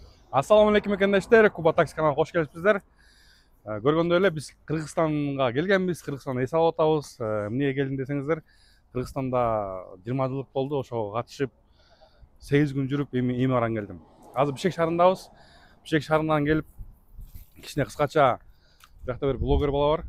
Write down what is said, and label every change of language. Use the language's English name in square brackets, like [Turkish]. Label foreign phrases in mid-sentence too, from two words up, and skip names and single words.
[Arabic] السلام عليكم [Kyrgyz] ekendештер, Kuba Taksi kanalına hoş gelipsizler. Көргөндөй эле биз Кыргызстанга келгенбиз, Кыргызстанды эс алып атабыз. Эмнеге келдим десеңиздер, Кыргызстанда 20 жылдык болду, ошого катышып 8 күн жүрүп эми баран келдим. Азыр Бишкек шаарындабыз. Бишкек шаарынан келип кичине кыскача биякта бир блогер бала бар.